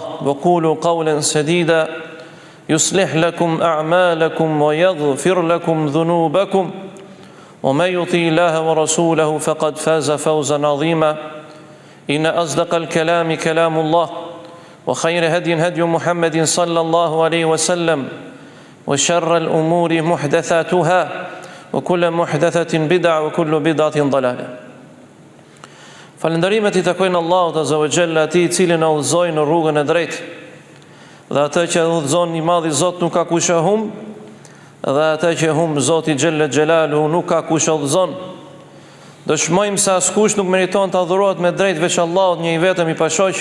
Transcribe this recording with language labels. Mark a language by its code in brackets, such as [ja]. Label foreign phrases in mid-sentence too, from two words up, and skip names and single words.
[ar] وقولوا قولا سديدا يصلح لكم أعمالكم ويغفر لكم ذنوبكم ومن يطع الله ورسوله فقد فاز فوزا عظيما إن أصدق الكلام كلام الله وخير هدي هدي محمد صلى الله عليه وسلم وشر الأمور محدثاتها وكل محدثة بدعة وكل بدعة ضلالة. [sq] Falënderimet I takojnë Allahut [ar] عز وجل, [sq] Atij I cili na udhëzoi në rrugën e drejtë. Dhe atë që udhëzon I madhi Zot nuk ka kush e humb, dhe atë që humb Zoti [ar] جل جلاله [sq] nuk ka kush e udhëzon. Dëshmojmë se askush nuk meriton të adhurohet me drejt veç Allahut, një I vetëm I pashoq.